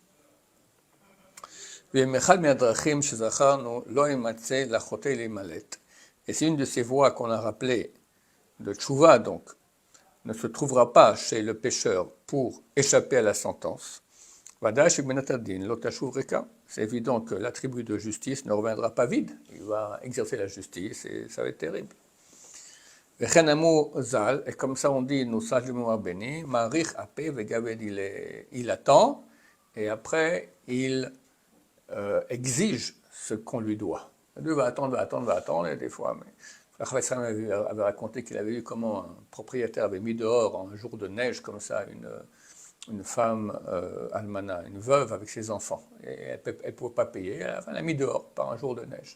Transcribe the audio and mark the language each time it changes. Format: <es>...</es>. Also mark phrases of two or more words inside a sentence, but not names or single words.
<fr>Et c'est une de ces voies qu'on a rappelées de tchouva, donc, ne se trouvera pas chez le pécheur pour échapper à la sentence. C'est évident que l'attribut de justice ne reviendra pas vide. Il va exercer la justice et ça va être terrible.</fr> <he>וכן אמרו ז"ל,</he> <fr>et comme ça on dit, nos sages du mémoire béni,</fr> <he>מעריך הפה וגבד</he> <fr>il attend, et après il exige ce qu'on lui doit. Dieu va attendre, et des fois, mais le Chafetz Chaim avait raconté qu'il avait vu comment un propriétaire avait mis dehors un jour de neige comme ça une femme almana, une veuve avec ses enfants, et elle ne pouvait pas payer, à la fin elle l'a mis dehors par un jour de neige.</fr>